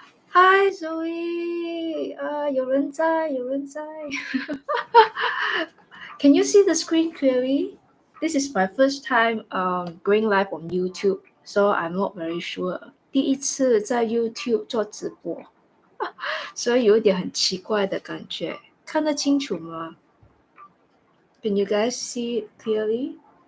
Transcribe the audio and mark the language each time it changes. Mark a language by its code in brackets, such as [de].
[en] Hi, Zoe. [zh] 有人在。 [en] Can you see the screen clearly? This is my first time going live on YouTube, so I'm not very sure. [zh] 第一次在 YouTube 做直播，所以有点很奇怪的感觉。看得清楚吗？ [en] Can you guys see it clearly?